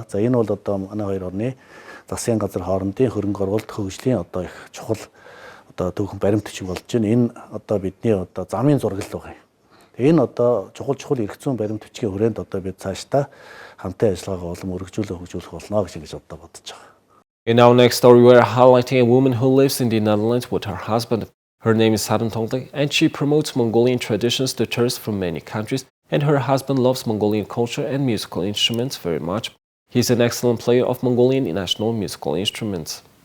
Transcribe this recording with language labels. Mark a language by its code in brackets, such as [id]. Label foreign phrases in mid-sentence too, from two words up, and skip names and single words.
[mn] За энэ бол одоо манай хоёр орны засгийн газар хоорондын хөрөнгө оруулалт хөгжлийн одоо их чухал одоо түүхэн баримт бичиг болж байна. Энэ одоо бидний одоо замын зураг л байгаа юм. Энэ одоо чухал эрх зүйн баримт бичгийн хүрээнд одоо бид цаашдаа хамтын ажиллагаагаа улам хөгжүүлэх болно гэж одоо бодож байгаа. [en] In our next story, we're highlighting a woman who lives in the Netherlands with her husband. Her name is Saran Tongde, and she promotes Mongolian traditions to tourists from many countries. And her husband loves Mongolian culture and musical instruments very much. He's an excellent player of Mongolian national musical instruments.